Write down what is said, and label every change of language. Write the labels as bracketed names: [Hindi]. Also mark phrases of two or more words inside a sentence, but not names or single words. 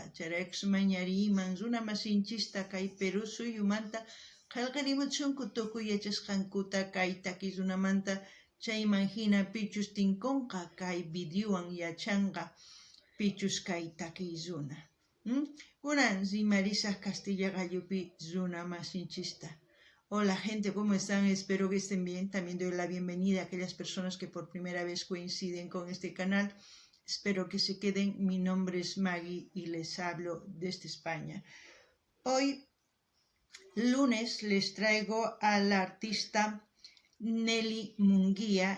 [Quechua] Chayraykus mañariyman runa masinchista kay Peru suyumanta qillqirimuchunku tukuy yachasqankuta kay takiy runamanta. Chayman hina pichus tinkunqa kay videowan yachanqa pichus kay takiy runa. Kunan rimarisaq Castilla Gallupi runa masinchista. [Spanish] Hola gente, ¿cómo están? Espero que estén bien. También doy la bienvenida a aquellas personas que por primera vez coinciden con este canal. Espero que se queden. Mi nombre es Maggie y les hablo desde España. Hoy, lunes, les traigo a la artista Nelly Munguía.